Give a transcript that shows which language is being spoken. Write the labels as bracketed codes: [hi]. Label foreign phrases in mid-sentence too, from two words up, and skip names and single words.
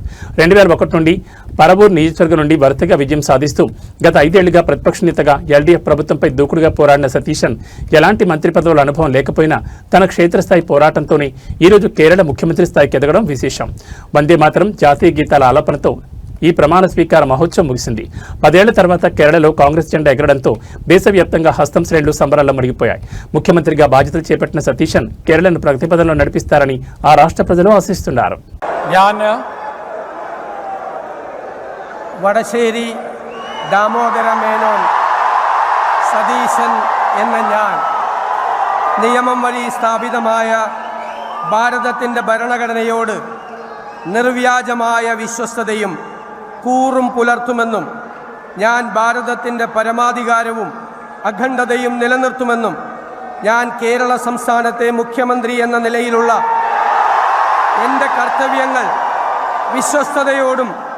[te] 2001 నుండి పరవూర్ నియోజకవర్గం నుండి వరుసగా విజయం సాధిస్తూ గత 5 ఏళ్లుగా ప్రతిపక్ష నేతగా ఎల్డీఎఫ్ ప్రభుత్వంపై దూకుడుగా పోరాడిన సతీశన్ ఎలాంటి మంత్రి పదవుల అనుభవం లేకపోయినా తన క్షేత్రస్థాయి పోరాటంతోనే ఈరోజు కేరళ ముఖ్యమంత్రి స్థాయికి ఎదగడం విశేషం. వందే మాతరం జాతీయ గీతాల ఆలాపనతో ఈ ప్రమాణ స్వీకార మహోత్సవం ముగిసింది. 10 ఏళ్ల తర్వాత కేరళలో కాంగ్రెస్ జెండా ఎగరడంతో దేశవ్యాప్తంగా హస్తం శ్రేణులు సంబరాల్లో మునిగిపోయాయి. ముఖ్యమంత్రిగా బాధ్యతలు చేపట్టిన సతీశన్ కేరళను ప్రగతి పథంలో నడిపిస్తారని ఆ రాష్ట్ర ప్రజలు ఆశిస్తున్నారు. [ml] വടശ്ശേരി ദാമോദര മേനോൻ സതീശൻ എന്ന ഞാൻ നിയമം വഴി സ്ഥാപിതമായ ഭാരതത്തിൻ്റെ ഭരണഘടനയോട് നിർവ്യാജമായ വിശ്വസ്തതയും കൂറും പുലർത്തുമെന്നും ഞാൻ ഭാരതത്തിൻ്റെ പരമാധികാരവും അഖണ്ഡതയും നിലനിർത്തുമെന്നും ഞാൻ കേരള സംസ്ഥാനത്തെ മുഖ്യമന്ത്രി എന്ന നിലയിലുള്ള എൻ്റെ കർത്തവ്യങ്ങൾ വിശ്വസ്തയോടും